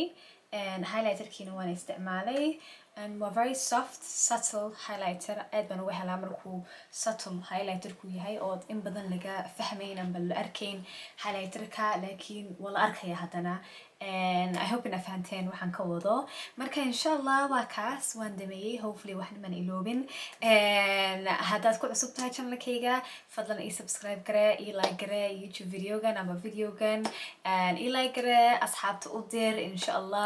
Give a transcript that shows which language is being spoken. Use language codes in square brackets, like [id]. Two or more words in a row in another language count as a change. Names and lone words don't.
[so] highlighterkiina waan isticmaalay. [en] waa very soft subtle highlighter. [so] aad baan uga helaa markuu [en] subtle highlighterku [so] yahay ood in badan laga fahmayn amba la arkayn highlighterka, laakiin waa la arkaya haddana. [en] I hope [so] ina fahanteen waxaan ka wado. marka [ar] insha Allah [so] waa kaas waan dhameeyey. hopefully waxna maan iloobin. haddaad ku cusub tahay channelkayga fadlan ii subscribe garee, ii like garee YouTube videogan ama videogan, ii like garee, asxaabta u dir [ar] insha Allah.